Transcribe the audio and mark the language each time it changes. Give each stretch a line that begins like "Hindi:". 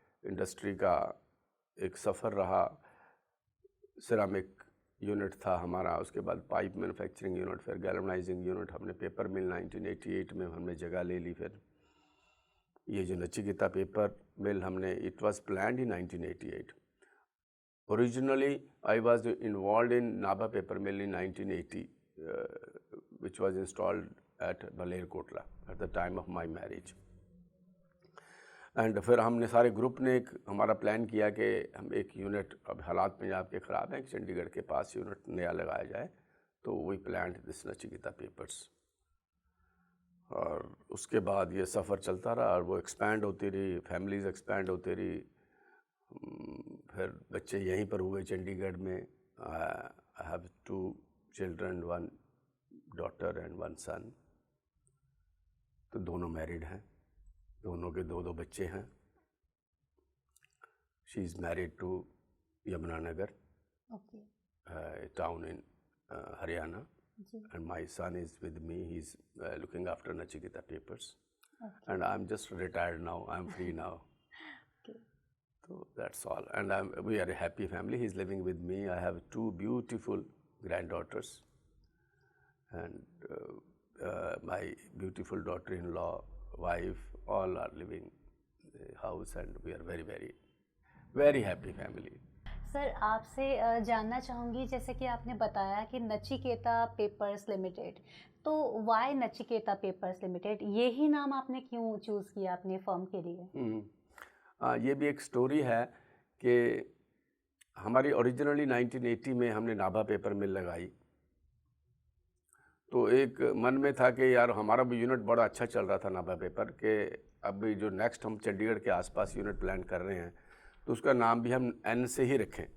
Hindi: Industry का एक सफ़र रहा। सिरामिक यूनिट था हमारा, उसके बाद पाइप मैन्युफैक्चरिंग यूनिट, फिर गैल्वनाइजिंग यूनिट, हमने पेपर मिल 1988 में हमने जगह ले ली। फिर ये जो नचिकेता पेपर मिल हमने,
English: It was planned in 1988। Originally I was involve in Nabha paper mill in 1980 which was installed at Malerkotla at the time of my marriage।
Hindi: And फिर हमने सारे ग्रुप ने एक हमारा प्लान किया कि हम एक यूनिट, अब हालात पंजाब के ख़राब हैं, चंडीगढ़ के पास यूनिट नया लगाया जाए, तो
English: We planned this Nachiketa papers.
Hindi: और उसके बाद ये सफ़र चलता रहा और वो एक्सपैंड होती रही, फैमिलीज़ एक्सपैंड होती रही। फिर बच्चे यहीं पर हुए चंडीगढ़ में।
English: I have 2 children, 1 daughter and 1 son।
Hindi: तो दोनों मैरिड हैं, दोनों के 2 बच्चे हैं।
English: She is married to Yamunanagar, town in Haryana, and my son is with me, he's looking after Nachiketa papers, and I'm just retired now, I'm free now। So that's all, and we are a happy family। He's living with me, I have 2 beautiful granddaughters, and my beautiful daughter-in-law, wife, all are living in the house, and we are very very very happy family।
Hindi: Sir, आपसे जानना चाहूँगी, जैसे कि आपने बताया कि Nachiketa papers limited, तो Y Nachiketa papers limited, ये ही नाम आपने क्यों चूज़ किया अपने फर्म के लिए? ये भी एक स्टोरी है कि हमारी ओरिजिनली 1980 में हमने नाभा पेपर मिल लगाई, तो एक मन में था कि यार हमारा भी यूनिट बड़ा अच्छा चल रहा था नाभा पेपर के, अभी जो नेक्स्ट हम चंडीगढ़ के आसपास यूनिट प्लान कर रहे हैं तो उसका नाम भी हम एन से ही रखें।